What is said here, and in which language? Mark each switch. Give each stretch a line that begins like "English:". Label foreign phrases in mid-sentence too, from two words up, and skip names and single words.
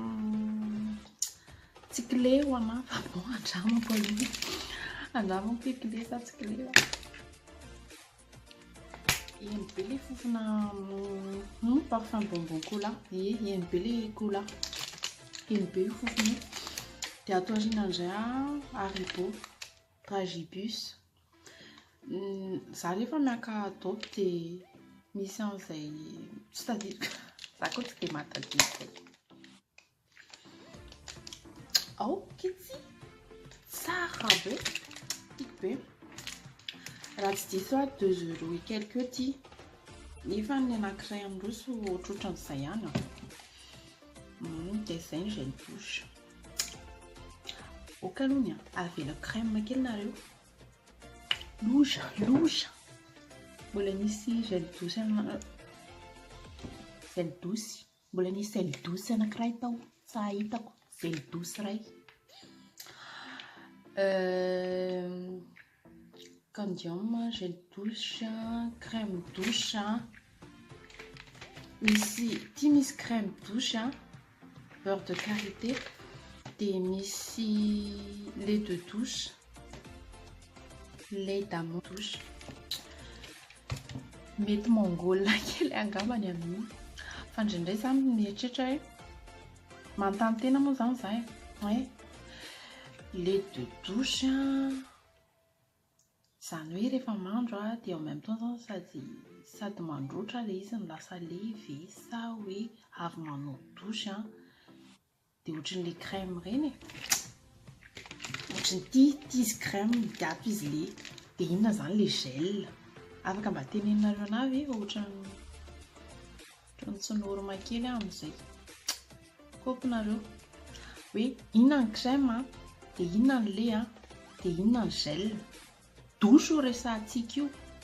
Malagasy: tsy clé ho anahy fa bon andramako hoe clé sa tsy clé eny be ilay fofona
French: parfum bonbon
Malagasy: cola eny be ilay cola eny be io fofona dia ato aoriana indray Haribo Dragibus za rehefa miaka Dop dia misy an'izay tsy tadidiko za koa tsy dia mahatadidiko kitsy tsara be tiako be raha tsy diso €2
French: et quelque
Malagasy: ity nefa ny anankiray amin'roso ohatrohatran'izay ihany dia izay ny
French: gel douche
Malagasy: okalohany avela crème kely nareo loza mbola nisy
French: gel douce
Malagasy: anankiray tao tsy ahitako
French: gel douce
Malagasy: iray
French: Candium gel douche crème douche misy crème douche beurre de karité
Malagasy: dia misy
French: lait de douche lait d'amande douche
Malagasy: mety mongolona kely angambany amin'iny fa indraindray zany mieritreritra hoe manontany tena moa zany za
French: lait de douche
Malagasy: Izany hoe rehefa mandro dia
French: en même temps
Malagasy: sady mandroatra ilay izy ny lasa leve sa hoe avy manao douche dia ohatran'ilay crème ireny ohatran'ity izy crème migato izy le dia inona izany ilay gel afaka mba teneninareo anavy ohatran'ny tsy norma kely amin'izay kopinareo hoe inona ny crème dia inona ny le dia inona ny
French: gel douche
Malagasy: ho resahantsika io